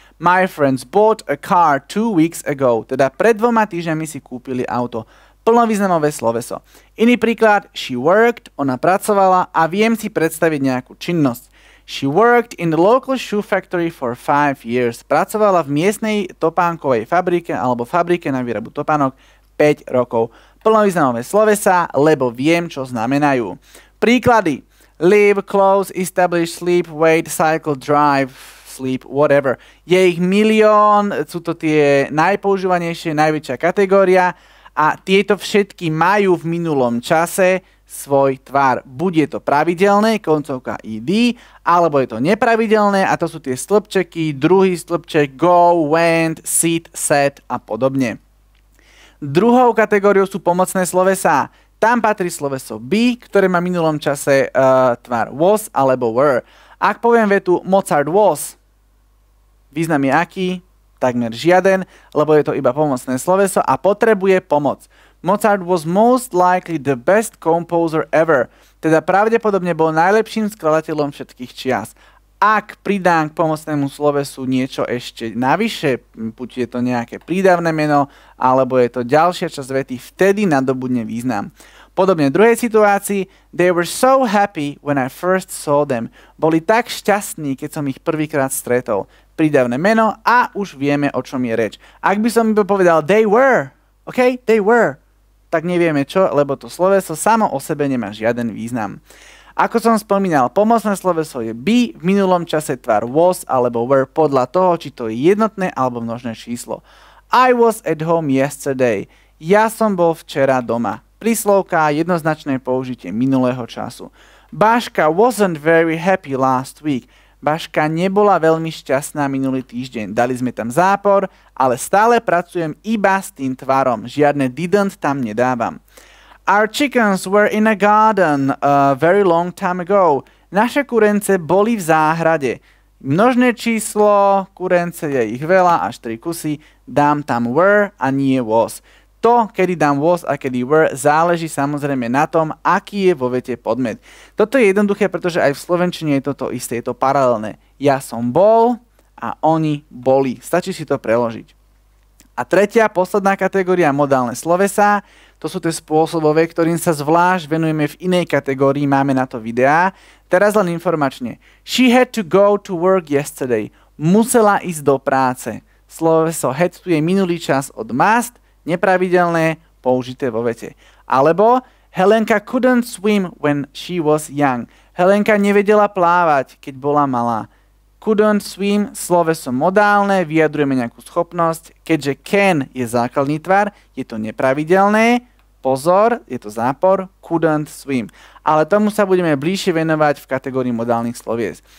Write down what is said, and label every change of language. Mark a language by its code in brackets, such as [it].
[en] My friends bought a car 2 weeks ago. [sk] Teda pred 2 týždňami si kúpili auto. Plnovýznamové sloveso. Iný príklad, [en] she worked, [sk] ona pracovala a viem si predstaviť nejakú činnosť. [en] She worked in the local shoe factory for 5 years. [sk] Pracovala v miestnej topánkovej fabrike alebo fabrike na výrobu topánok 5 rokov. Plnovýznamové slovesá, lebo viem, čo znamenajú. Príklady. [en] Live, close, establish, sleep, wait, cycle, drive, sleep, whatever. [sk] Je ich milión, sú to tie najpoužívanejšie, najväčšia kategória a tieto všetky majú v minulom čase svoj tvar. Buď je to pravidelné, koncovka ed, alebo je to nepravidelné a to sú tie stĺpčeky, druhý stĺpček, go, went, sit, sat a podobne. Druhou kategóriou sú pomocné slovesá. Tam patrí sloveso be, ktoré má v minulom čase tvar was alebo were. Ak poviem vetu Mozart was, význam je aký? Takmer žiaden, lebo je to iba pomocné sloveso a potrebuje pomoc. [en] Mozart was most likely the best composer ever. [sk] Teda pravdepodobne bol najlepším skladateľom všetkých čias. Ak pridám k pomocnému slovesu niečo ešte navyše, buď je to nejaké prídavné meno, alebo je to ďalšia časť vety, vtedy nadobudne význam. Podobne v druhej situácii, [en] they were so happy when I first saw them. [sk] Boli tak šťastní, keď som ich prvýkrát stretol. Prídavné meno a už vieme, o čom je reč. Ak by som iba povedal [en] they were, ok, they were, [sk] tak nevieme čo, lebo to sloveso samo o sebe nemá žiaden význam. Ako som spomínal, pomocné sloveso je be, v minulom čase tvar was alebo were podľa toho, či to je jednotné alebo množné číslo. [en] I was at home yesterday. [sk] Ja som bol včera doma. Príslovka, jednoznačné použitie minulého času. [en] Baška wasn't very happy last week. [sk] Baška nebola veľmi šťastná minulý týždeň. Dali sme tam zápor, ale stále pracujem iba s tým tvarom. Žiadne didn't tam nedávam. [en] Our chickens were in a garden a very long time ago. [sk] Naše kurence boli v záhrade. Množné číslo, kurence je ich veľa, až 3 kusy, dám tam were a nie was. To, kedy dám was a kedy were, záleží samozrejme na tom, aký je vo vete podmet. Toto je jednoduché, pretože aj v slovenčine je toto isté, je to paralelné. Ja som bol a oni boli. Stačí si to preložiť. A tretia, posledná kategória, modálne slovesá. To sú tie spôsobové, ktorým sa zvlášť venujeme v inej kategórii, máme na to videá. Teraz len informačne. [en] She had to go to work yesterday. [sk] Musela ísť do práce. Sloveso had tu je minulý čas od must, nepravidelné, použité vo vete. [en] Alebo Helenka couldn't swim when she was young. [sk] Helenka nevedela plávať, keď bola malá. Couldn't swim, sloveso modálne, vyjadrujeme nejakú schopnosť. Keďže can je základný tvar, je to nepravidelné. Pozor, je to zápor, couldn't swim. Ale tomu sa budeme bližšie venovať v kategórii modálnych slovies.